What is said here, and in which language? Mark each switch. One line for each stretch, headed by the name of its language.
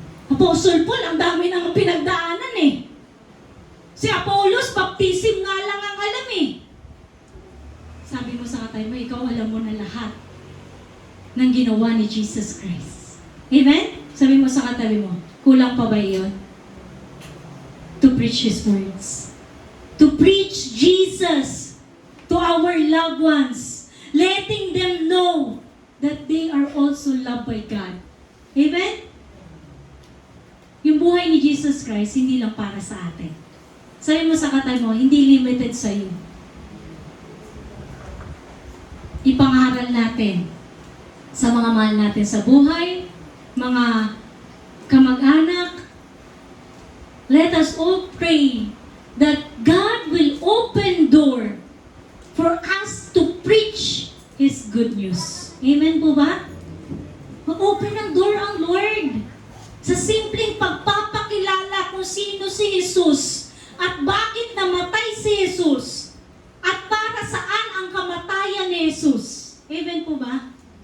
Filipino: Apostle Paul, ang dami nang pinagdaanan eh. Si Apollos, baptism nga lang ang alam eh. Sabi mo sa katay mo, ikaw alam mo na lahat ng ginawa ni Jesus Christ. Amen? Sabi mo sa katabi mo, kulang pa ba iyon?
English: To preach His words. To preach Jesus to our loved ones. Letting them know that they are also loved by God.
Filipino: Amen? Yung buhay ni Jesus Christ, hindi lang para sa atin. Sabi mo sa katabi mo, hindi limited sa iyo. Ipangaral natin sa mga mahal natin sa buhay, mga kamag-anak.
English: Let us all pray that God will open door for us to preach His good news.
Filipino: Amen po ba? Mag-open ang door ang Lord sa simpleng pagpapakilala kung sino si Jesus at bakit namatay si Jesus at para saan ang kamatayan ni Jesus. Amen po ba?